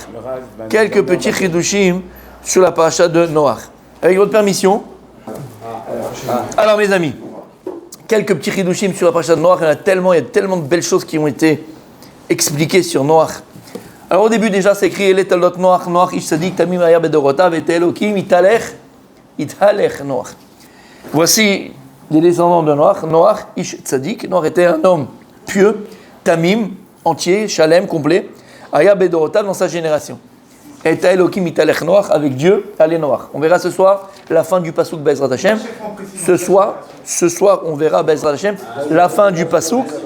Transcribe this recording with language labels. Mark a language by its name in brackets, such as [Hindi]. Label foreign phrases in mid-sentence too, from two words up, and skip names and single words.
[French] Quelques petits chidushim sur la paracha de Noach. Avec votre permission. Alors mes amis, quelques petits chidushim sur la paracha de Noach. Il y a tellement de belles choses qui ont été expliquées sur Noach. Alors au début déjà c'est écrit [Hebrew] אלה תולדות נח, נח איש צדיק תמים היה בדורותיו את האלוקים התהלך נח. Voici les descendants de Noach. נח איש צדיק. [French] Noach était un homme pieux, tamim, entier, shalem, complet. [Hebrew] היה בדורותיו [French] dans sa génération. [Hebrew] ואת האלוקים התהלך נח, [French] avec Dieu, allez Noach. On verra ce soir la fin du pasuk [Hebrew] בעזרת השם. [French] Ce soir on verra [Hebrew] בעזרת השם [French] la fin du pasuk.